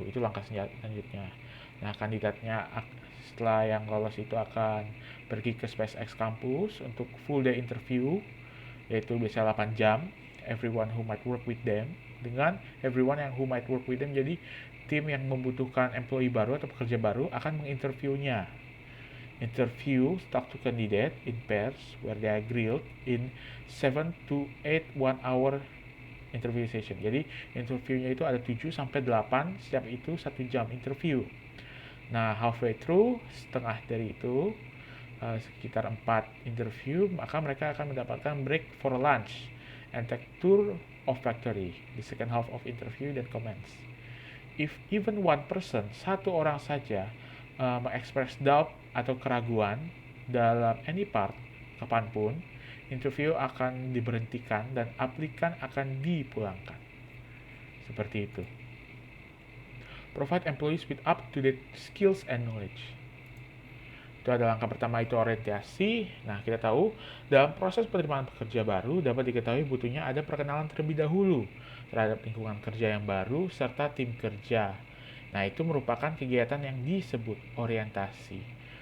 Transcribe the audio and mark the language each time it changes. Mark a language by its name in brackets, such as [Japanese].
[Indonesian] Itu langkah selanjutnya. Nah, kandidatnya setelah yang lolos itu akan pergi ke SpaceX campus untuk [English] full day interview, [Indonesian] yaitu biasanya 8 jam, [English] everyone who might work with them, [Indonesian] dengan everyone yang [English] who might work with them, [Indonesian] jadi tim yang membutuhkan employee baru atau pekerja baru akan menginterviewnya. [English] Interview talk to candidate in pairs where they are grilled in 7 to 8 1 hour interview session. [Indonesian] Jadi interviewnya itu ada 7 sampai 8, setiap itu 1 jam interview. [English] Nah, halfway through, [Indonesian] setengah dari itu, sekitar 4 interview, maka mereka akan mendapatkan [English] break for lunch and take tour of factory, the second half of interview dan comments. If even one person, [Indonesian] satu orang saja, mengexpress doubt atau keraguan dalam [English] any part, [Indonesian] kapanpun, interview akan diberhentikan dan aplikan akan dipulangkan. Seperti itu. [English] Provide employees with up-to-date skills and knowledge. [Indonesian] Itu adalah langkah pertama, itu orientasi. Nah, kita tahu dalam proses penerimaan pekerja baru dapat diketahui butuhnya ada perkenalan terlebih dahulu terhadap lingkungan kerja yang baru serta tim kerja. Nah, itu merupakan kegiatan yang disebut orientasi.